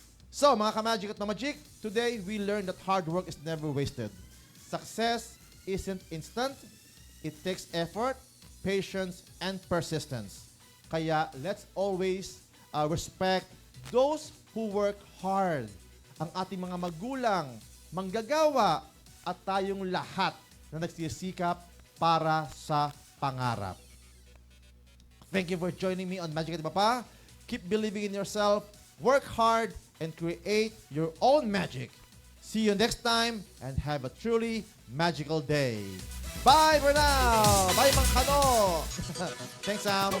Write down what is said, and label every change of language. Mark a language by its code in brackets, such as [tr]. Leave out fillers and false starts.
[en] So, mga ka-Magic at Magic, today we learned that hard work is never wasted. Success isn't instant. It takes effort, patience, and persistence. Kaya, let's always respect those who work hard. [tl] Ang ating mga magulang, manggagawa, at tayong lahat na nagsisikap para sa pangarap. [en] Thank you for joining me on Magic at Iba Pa. Keep believing in yourself, work hard, and create your own magic. See you next time and have a truly magical day. Bye for now! Bye, Mang Kano! Thanks, Sam!